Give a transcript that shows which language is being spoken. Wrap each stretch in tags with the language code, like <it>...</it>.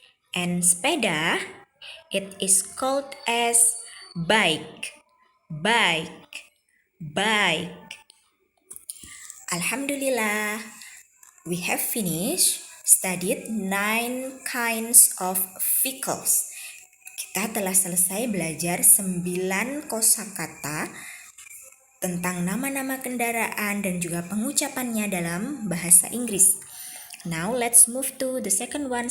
<en>And sepeda, it is called as bike. Bike. Bike. Alhamdulillah, we have finished studied 9 kinds of vehicles.</en> <id>Kita telah selesai belajar 9 kosakata tentang nama-nama kendaraan dan juga pengucapannya dalam bahasa Inggris.</id> <en>Now let's move to the second one.</en>